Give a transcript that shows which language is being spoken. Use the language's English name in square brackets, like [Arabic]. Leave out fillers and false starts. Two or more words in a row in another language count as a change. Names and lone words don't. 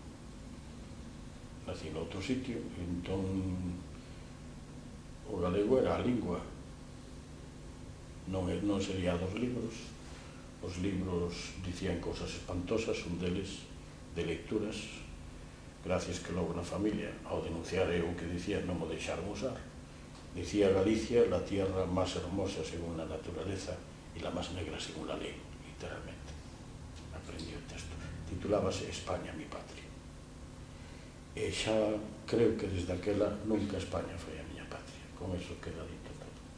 [Galician] Nací noutro sitio, entón o galego era a lingua. Non sería dos libros. Os libros dicían cousas espantosas, un deles de lecturas, gracias que logo na familia, ao denunciar eu o que dicía, non mo deixaron usar. Dicía Galicia, [Spanish] la tierra más hermosa según la naturaleza y la más negra según la ley, literalmente. [Galician] Aprendí o texto. Titulábase España, mi patria. E xa creo que desde aquela nunca España foi a miña patria. Con eso queda dito todo.